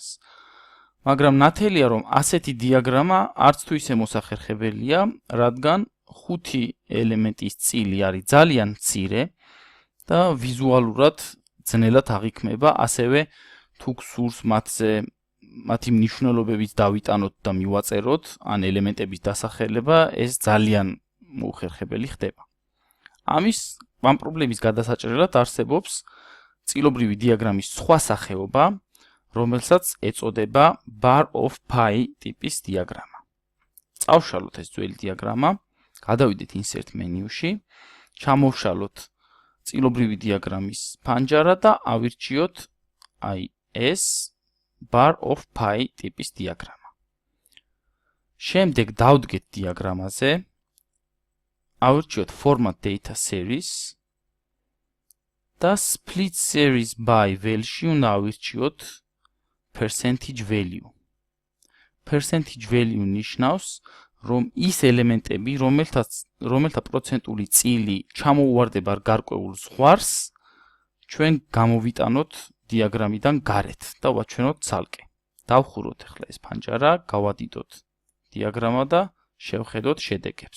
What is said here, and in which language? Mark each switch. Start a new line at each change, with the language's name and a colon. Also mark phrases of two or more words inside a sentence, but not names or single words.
Georgian: მაგრამ ნათელია, რომ ასეთი დიაგრამა არც თუ ისე მოსახერხებელია, რადგან 5 ელემენტის წილი არის ძალიან მცირე და ვიზუალურად ძნელად აღიქმება, ასევე თუ გსურს მათი მნიშვნელობებიც დავიტანოთ და მივაწეროთ, ან ელემენტების დასახელება, ეს ძალიან მოუხერხებელი ხდება. ამ პრობლემის გადასაჭრელად არსებობს წილობრივი დიაგრამის სხვა სახეობა, რომელსაც ეწოდება
English: bar of pi
Georgian: ტიპის დიაგრამა. წავშალოთ ეს ძველი დიაგრამა, გადავიდეთ
English: insert menu-
Georgian: ში, ჩამოვშალოთ წილობრივი დიაგრამის ფანჯარა და ავირჩიოთ ეს
English: bar of pi
Georgian: ტიპის დიაგრამა. შემდეგ დავდგეთ დიაგრამაზე, ავირჩიოთ
English: format data series
Georgian: და
English: split series by vel-
Georgian: ში უნდა ავირჩიოთ
English: percentage value. Percentage value
Georgian: ნიშნავს, რომ ის ელემენტები, რომელთა პროცენტული წილი ჩამოუვარდება გარკვეულ ზღვარს, ჩვენ გამოვიტანოთ დიაგრამიდან გარეთ და ვაჩვენოთ ცალკე. დავხუროთ ახლა ეს ფანჯარა, გავადიდოთ დიაგრამა და შევხედოთ შედეგებს.